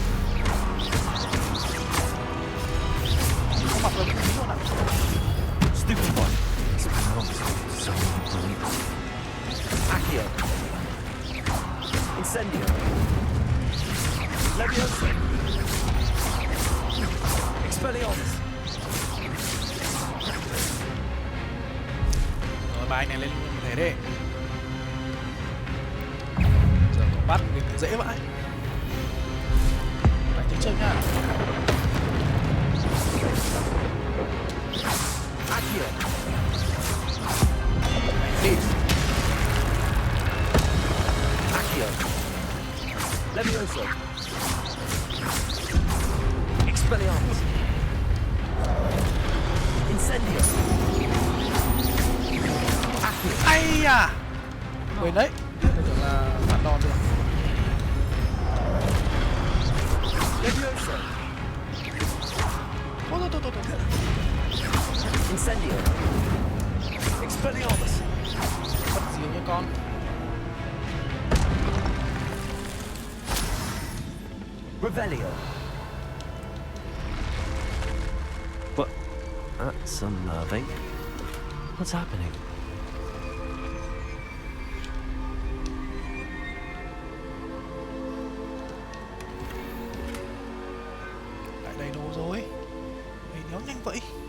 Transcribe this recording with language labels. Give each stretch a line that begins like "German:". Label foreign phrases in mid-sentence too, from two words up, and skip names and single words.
Vietnamese: Có mặt rồi, tí luôn ạ. Stupefy.
English: So unbelievable. Accio. Incendio. Levioso. Expelliarmus.
Vietnamese: Rồi bài này lên một thể đi. Giờ có bắt mình thì dễ vãi. Đánh chân chân nhá. Accio. Đi. Accio. Levioso. Expelliarmus. Incendio. Accio. Ai à. Quên đấy. Tôi tưởng là phản đòn được. Levioso. Thôi. Incendio. Expelliarmus. Bắt gì nha con. Revelio.
English: But that's unnerving. What's happening?
Vietnamese: Lại đầy đồ rồi. Mày đéo nhanh vậy.